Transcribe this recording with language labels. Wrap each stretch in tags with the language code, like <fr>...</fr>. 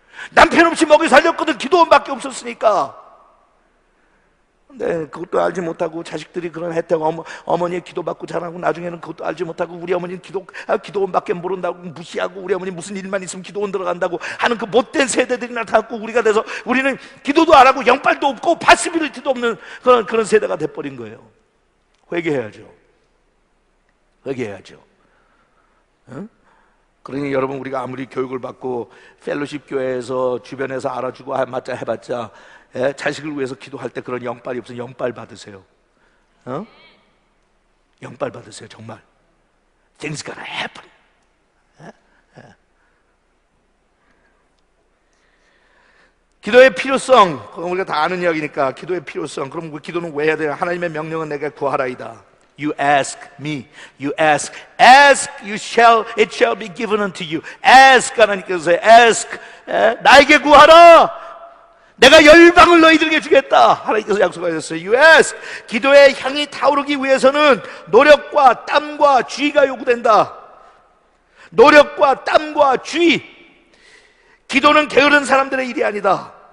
<ko>남편 없이 먹이 살렸거든. 기도원밖에 없었으니까. 근데 그것도 알지 못하고 자식들이 그런 혜택 어머니의 기도받고 자라고 나중에는 그것도 알지 못하고 우리 어머니는 기도원밖에 모른다고 무시하고 우리 어머니 무슨 일만 있으면 기도원 들어간다고 하는 그 못된 세대들이 나타났고 우리가 돼서 우리는 기도도 안 하고 영빨도 없고 파시빌리티도 없는 그런 세대가 돼버린 거예요. 회개해야죠. 응? 그러니 여러분 우리가 아무리 교육을 받고 펠로십 교회에서 주변에서 알아주고 맞자 해봤자 자식을 위해서 기도할 때 그런 영빨이 없으면 영빨 받으세요. 영빨 받으세요. 정말</ko> <en>Things gonna happen.</en> <ko>기도의 필요성, 우리가 다 아는 이야기니까 기도의 필요성. 그럼 그 기도는 왜 해야 돼요? 하나님의 명령은 내게 구하라이다.</ko> <en>You ask me. You ask. Ask, it shall be given unto you. Ask,</en> <ko>하나님께서</ko> <en>ask.</en> <ko>나에게 구하라. 내가 열방을 너희들에게 주겠다. 하나님께서 약속하셨어요.</ko> <en>You ask.</en> <ko>기도의 향이 타오르기 위해서는 노력과 땀과 주의가 요구된다. 노력과 땀과 주의. 기도는 게으른 사람들의 일이 아니다.</ko>